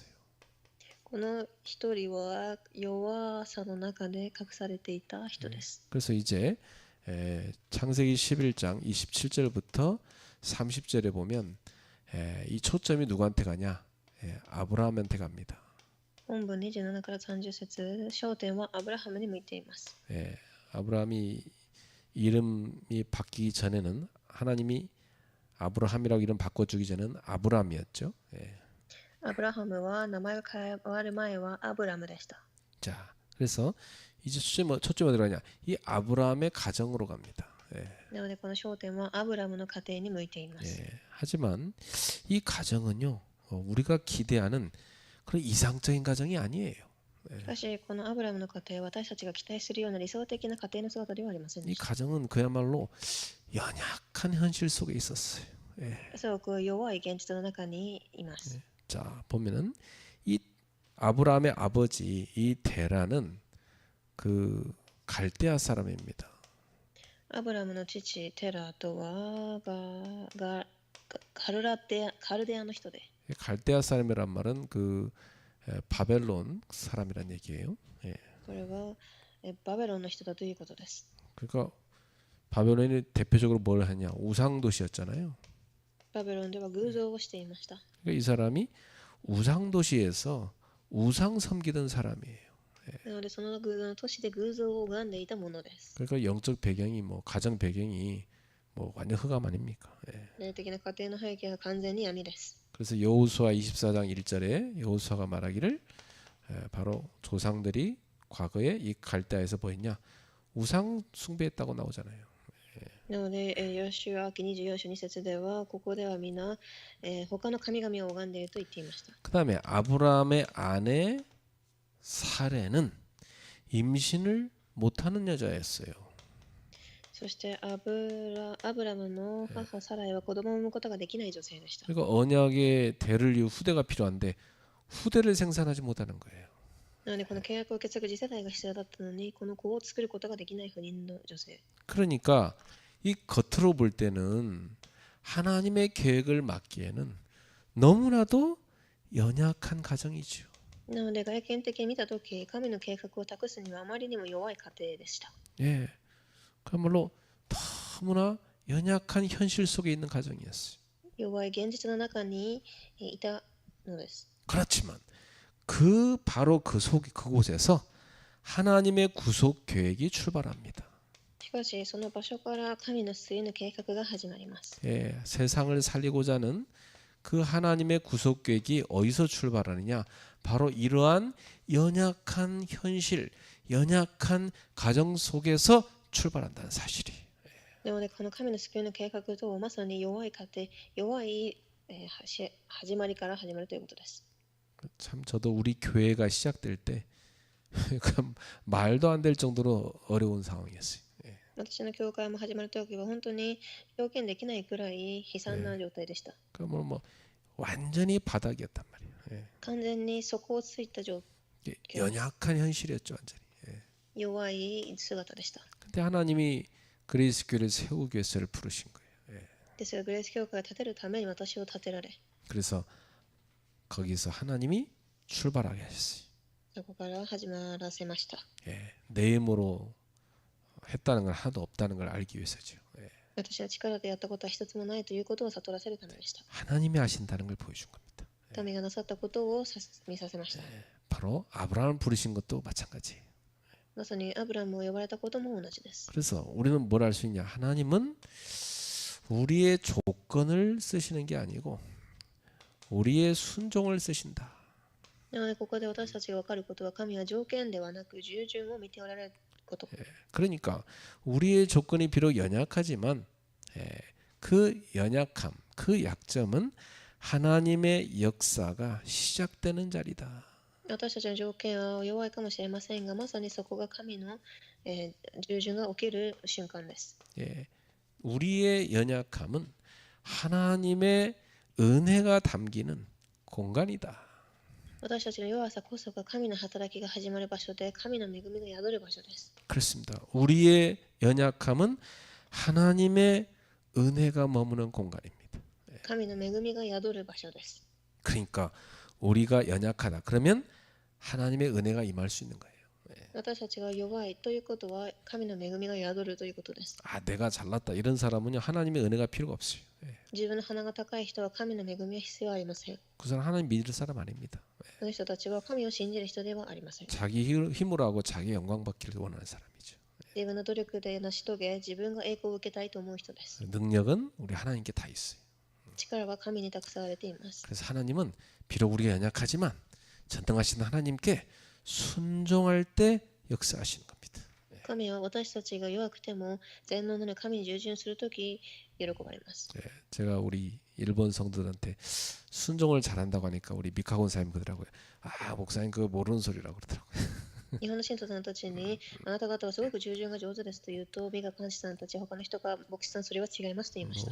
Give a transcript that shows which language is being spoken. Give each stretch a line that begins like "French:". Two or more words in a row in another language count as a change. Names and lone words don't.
Japanese: この一人は弱さの中で隠されていた人です。
Korean: 그래서 이제 창세기 11장 27절부터 30절에 보면 이 초점이 누구한테 가냐? 아브라함한테 갑니다.
Japanese: 本文27から30節、焦点はアブラハムに向いています。
Korean: 아브라함이 이름이 바뀌기 전에는 하나님이 아브라함이라고 이름 바꿔주기 전에는 아브람이었죠.
Japanese: アブラハムは名前が変わる前はアブラムでした。
Korean: 자, 그래서 이제 초점이 어디로 가냐? 이 아브라함의 가정으로 갑니다.
Japanese: なのでこの焦点はアブラムの家庭に向いています。
Korean: 하지만 이 가정은요 우리가 기대하는 그런 이상적인 가정이 아니에요.
Japanese: しかしこのアブラムの家庭は私たちが期待するような理想的な家庭の姿ではありませんで
Korean: 이
Japanese: した。
Korean: 가정은 그야말로 연약한 현실 속에 있었어요.
Japanese: すごく弱い現実の中にいます。
Korean: 자, 보면은 이 아브라함의 아버지 이 데라는 그 갈대아 사람입니다.
Japanese: アブラムの父テラとはカルデアの人で、
Korean: 갈대아 사람이란 말은 그 바벨론 사람이란 얘기예요.
Japanese: これはバベロンの人だということです。
Korean: 그러니까 바벨론이 대표적으로 뭘 하냐? 우상 도시였잖아요.
Japanese: バベロンでは偶像をしていました。
Korean: 그러니까 이 사람이 우상 도시에서 우상 섬기던 사람이에요.
Japanese: なのでその都市で偶像を拝んでいたものです。
Korean: 그러니까 영적 배경이 뭐 가정 배경이 뭐 완전 흑암 아닙니까?
Japanese: 霊的な家庭の背景は完全に闇です。
Korean: 그래서 여호수아 24장 1절에 여호수아가 말하기를 바로 조상들이 과거에 이 갈대아에서 뭐 했냐? 우상 숭배했다고 나오잖아요.
Japanese: なので、ヨシュア記24章2節では、ここでは皆、他の神々を拝んでいると言っていました。
Korean: 그다음에 아브라함의 아내 사레는 임신을 못하는 여자였어요.
Japanese: そしてアブラムの母サライは子供を産むことができない女性でした。
Korean: 그러니까 언약의 대를 이후 후대가 필요한데 후대를 생산하지 못하는 거예요.
Japanese: なのでこの契約を受け継ぐ次世代が必要だったのに、この子を作ることができない不妊の女性。
Korean: 그러니까 이 겉으로 볼 때는 하나님의 계획을 맡기에는 너무나도 연약한 가정이죠.
Japanese: なので外見的に見たとき、神の計画を託すにはあまりにも弱い家庭でした。
Korean: 예, 그야말로 너무나 연약한 현실 속에 있는 가정이었어요.
Japanese: 弱い現実の中にいたのです。
Korean: 그렇지만 바로 그곳에서 하나님의 구속 계획이 출발합니다.
Japanese: しかし、その場所から神の救いの計画が始まります。
Korean: 예, 세상을 살리고자 하는 그 하나님의 구속 계획이 어디서 출발하느냐? 바로 이러한 연약한 현실, 연약한 가정 속에서 출발한다는 사실이.
Japanese: なので、この神の救いの計画とまさに弱い家庭、弱い、始まりから始まるということです。
Korean: 참 저도 우리 교회가 시작될 때 말도 안 될 정도로 어려운 상황이었어요.
Japanese: 私の教会も始まるときは本当に表現できないくらい悲惨な状態でした。
Korean: 그러면 뭐 완전히 바닥이었단 말이에요. 예.
Japanese: 完全に底をついた
Korean: 연약한 현실이었죠, 완전히. 예.
Japanese: 弱い姿でした。
Korean: 근데 하나님이 그레이스 교회를 세우기 위해서 저를 부르신 거예요. 예.
Japanese: ですが、グレース教会を建てるために私を建てられ、
Korean: 그래서 거기서 하나님이 출발하게 하셨어요.
Japanese: そこから始まらせました。
Korean: 예. 내 힘으로 했다는 건 하나도 없다는 걸 알기 위해서죠. 예.
Japanese: 私は力でやったことは一つもないということを悟らせるためでした。
Korean: 하나님이 하신다는 걸 보여준 겁니다.
Japanese: 神がなさったことを見させました。
Korean: 바로 아브라함을 부르신 것도 마찬가지예요.
Japanese: まさにアブラムを呼ばれたことも同じです。
Korean: 그래서 우리는 뭘 알 수 있냐? 하나님은 우리의 조건을 쓰시는 게 아니고 우리의 순종을 쓰신다.
Japanese: なのでここで私たちが分かることは、神は条件ではなく従順を見ておられること。
Korean: 그러니까 우리의 조건이 비록 연약하지만 그 연약함, 그 약점은 하나님의 역사가 시작되는 자리다.
Japanese: 私たちの条件は弱いかもしれませんが、まさにそこが神の、従順が起きる瞬間です。
Korean: 우리의 연약함은 하나님의 은혜가 담기는 공간이다.
Japanese: 私たちの弱さこそが神の働きが始まる場所で、神の恵みが宿る場所です。
Korean: 그렇습니다. 우리의 연약함은 하나님의 은혜가 머무는 공간입니다.
Japanese: 神の恵みが宿る場所です。
Korean: 그러니까 우리가 연약하다. 그러면 하나님의 은혜가 임할 수 있는 거예요.
Japanese: 私たちが弱いということは、神の恵みが宿るということです。
Korean: 아, 내가 잘났다. 이런 사람은요, 하나님의 은혜가 필요가 없어요.
Japanese: 自分の鼻が高い人は神の恵みは必要ありません。
Korean: 그 사람 하나님 믿을 사람 아닙니다.
Japanese: その人たちは神を信じる人ではありません。
Korean: 자기 힘으로 하고 자기 영광 받기를 원하는 사람이죠.
Japanese: 自分の努力で成し遂げ、自分が栄光を受けたいと思う人です。
Korean: 능력은 우리 하나님께 다 있어요.
Japanese: 力は神に託されています。
Korean: 그래서 하나님은 비록 우리가 연약하지만 전능하신 하나님께 순종할 때 역사하시는 겁니다.
Japanese: 神は私たちが弱くても全能なる神に従順するとき喜ばれます。
Korean: 제가 우리 일본 성도들한테 순종을 잘한다고 하니까 우리 미카곤 사님 그러더라고요. 아, 목사님 그거 모르는 소리라고 그러더라고요.
Japanese: 日本の信徒さんたちに、あなた方はすごく従順が上手ですと言うと、美学監視さんたち、他の人が、牧師さん、それは違いますと言いました。